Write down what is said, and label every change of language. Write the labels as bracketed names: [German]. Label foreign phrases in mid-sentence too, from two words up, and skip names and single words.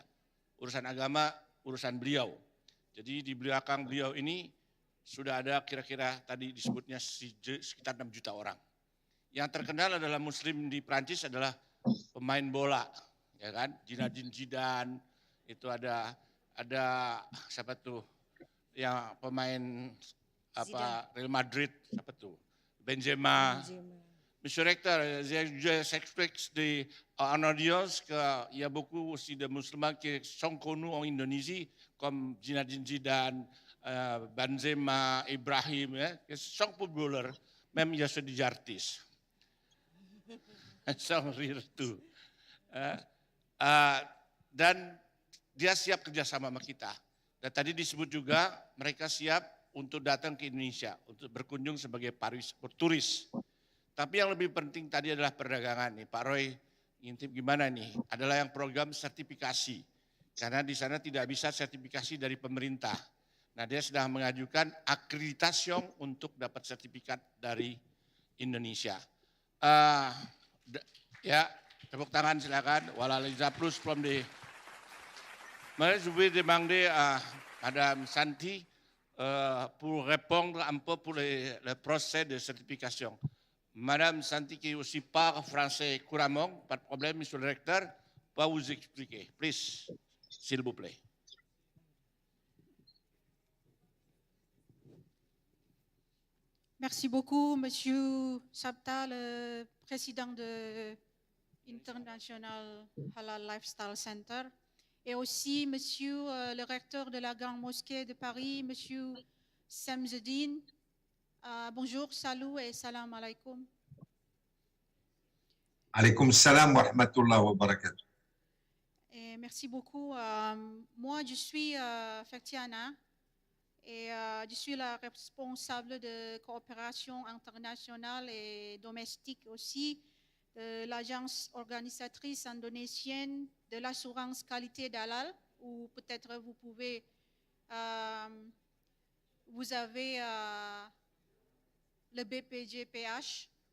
[Indonesian] Urusan agama, urusan beliau. Jadi di belakang beliau ini sudah ada kira-kira tadi disebutnya sekitar 6 juta orang. Yang terkenal adalah Muslim di Prancis adalah pemain bola, ya kan? Zinedine Zidane, itu ada siapa tuh yang pemain Real Madrid, siapa tuh? Benzema. [French] Monsieur le Recteur, j'explique en audience qu'il y a beaucoup aussi de musulmans qui sont connus en Indonésie, comme Zinedine Zidane, Benzema, Ibrahim, qui sont footballeurs, même il y a ceux des artistes. Sans rire tuh. [Indonesian] Dan dia siap kerjasama sama kita. Dan tadi disebut juga mereka siap untuk datang ke Indonesia, untuk berkunjung sebagai turis. Tapi yang lebih penting tadi adalah perdagangan nih. Pak Roy ngintip gimana nih? Adalah yang program sertifikasi. Karena di sana tidak bisa sertifikasi dari pemerintah. Nah dia sudah mengajukan akreditasi untuk dapat sertifikat dari Indonesia. Ya, tepuk tangan silakan. [French] Voilà les applaudissements [English] from the. [French] Moi, je vais demander à Madame Santi pour répondre un peu pour le procès de certification. Madame Santi, qui aussi parle français couramment, pas de problème, Monsieur le Recteur, va vous expliquer. Please, s'il vous plaît. Merci beaucoup, Monsieur Sabta, le président de International Halal Lifestyle Center, et aussi Monsieur le recteur de la Grande Mosquée de Paris, Monsieur Samzedine. Bonjour, salut et [Arabic] سلام عليكم. عليكم السلام ورحمة الله وبركاته. [French] Et merci beaucoup. Moi, je suis Fatiana et je suis la responsable de coopération internationale et domestique aussi de l'agence organisatrice indonésienne de l'assurance qualité d'Halal, ou peut-être vous pouvez, vous avez le BPJPH.